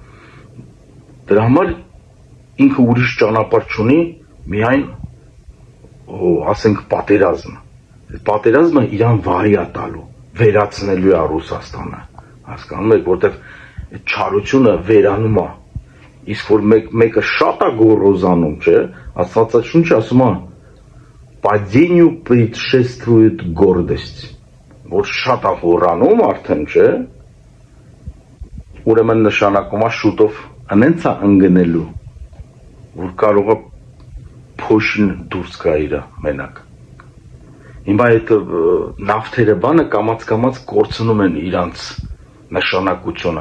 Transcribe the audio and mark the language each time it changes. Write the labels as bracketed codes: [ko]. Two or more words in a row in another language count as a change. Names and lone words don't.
[hy] Դրա համար ինքը ուրիշ ճանապարհ չունի, միայն ասենք պատերազմ։ Պատերազմը իրան վարի է տալու, վերացնելու է Ռուսաստանը։ Հասկանում եք, որտեղ չարությունը վերանում է։ Իսկ որ մեկը շատ է գոռոզանում, չէ, Աստվածաշունչը ասում է [ru] падению предшествует гордость, [hy] որ շատ է հոռանում արդեն, չէ, ուրեմն նշանակում է շուտով անենց է ընկնելու, որ կարող է փոշին դուրս գա իրա մենակ։ Հիմա այդ նավթերը բանը կամաց կորցնում են իրանց նշանակությունը։